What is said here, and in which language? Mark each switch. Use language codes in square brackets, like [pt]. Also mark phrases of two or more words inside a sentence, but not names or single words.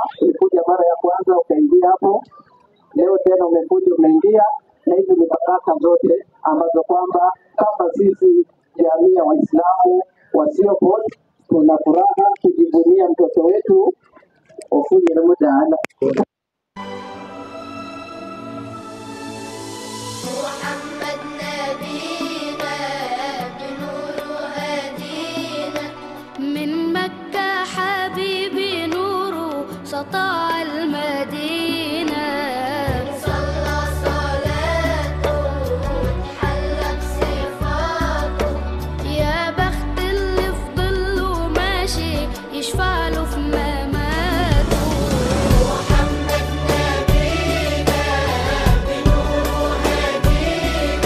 [sw] Ulikuja mara ya kwanza ukaingia hapo, leo tena umekuja umeingia, na hizi ni baraka zote ambazo kwamba kama sisi jamii ya Waislamu wa Sioport tuna furaha kujivunia mtoto wetu Olimu Dana. [ar] محمد نبينا بنور هدينا من مكة حبيبي نوره سطع المدينة صلى صلاته وتحلى بصفاته يا بخت اللي في ظله ماشي يشفع له في مماته محمد نبينا بنور هدينا